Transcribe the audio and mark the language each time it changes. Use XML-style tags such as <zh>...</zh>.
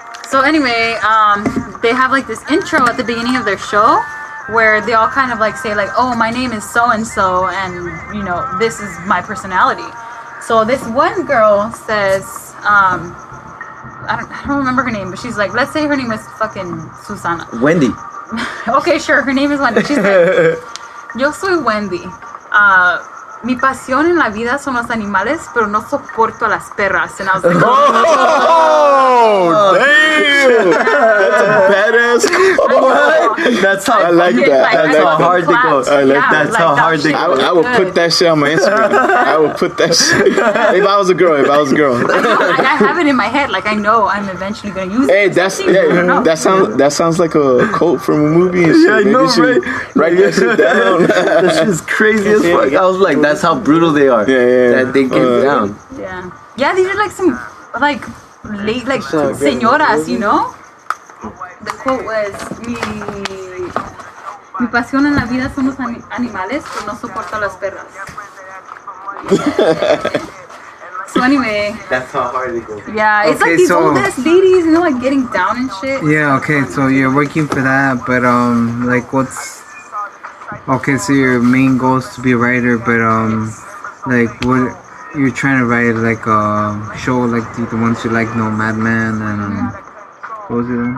<en>So anyway, they have like this intro at the beginning of their show where they all kind of like say like, oh, my name is so and so, and you know this is my personality. So this one girl says, I don't remember her name, but she's like, let's say her name is fucking Susana. Wendy. Okay, sure, her name is Wendy. She's like,</en> <es>yo soy Wendy. Mi pasión en la vida son los animales, pero no soporto a las perras.</es> <en>And I was like, Oh, damn! That's a badass quote. That's how I like that. That's how hard they go. I like that. That's how hard they go. I would put that shit on my Instagram. I would put that shit. If I was a girl. I have it in my head. Like I know I'm eventually gonna use Hey, it. that sounds like a quote from a movie and shit. Yeah, I know, Maybe right? Write that shit down. That shit's crazy as fuck. I was like, that's how brutal they are. Yeah. That they get down. Yeah, these are like some like late like señoras, you know. The quote was</en> <es>mi pasión en la vida son los animales, pero no soporto a las perras.</es> <en>So anyway, That's how hard they go. yeah, it's like these old ass ladies, you know, like getting down and shit. Yeah, okay, so you're working for that, but like what's okay, so your main goal is to be a writer, but like what you're trying to write like a show like the ones you like, no Madman and what was it?</en>